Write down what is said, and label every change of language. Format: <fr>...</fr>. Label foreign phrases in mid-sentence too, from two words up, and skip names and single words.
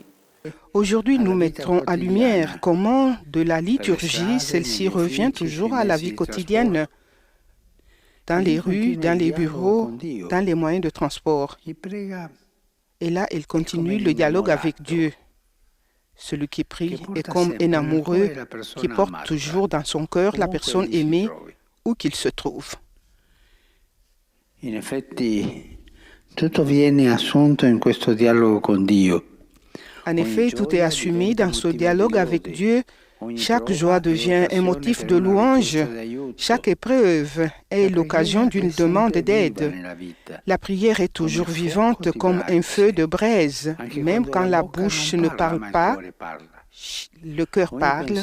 <fr>Aujourd'hui, nous mettrons en lumière comment, de la liturgie, celle-ci revient toujours à la vie quotidienne, dans les rues, dans les bureaux, dans les moyens de transport. Et là, elle continue le dialogue avec Dieu. Celui qui prie est comme un amoureux qui porte toujours dans son cœur la personne aimée où qu'il se trouve.</fr> <it>In effetti, tutto viene assunto in questo dialogo con Dio.</it> <fr>En effet, tout est assumé dans ce dialogue avec Dieu. Chaque joie devient un motif de louange. Chaque épreuve est l'occasion d'une demande d'aide. La prière est toujours vivante comme un feu de braise. Même quand la bouche ne parle pas, le cœur parle.</fr>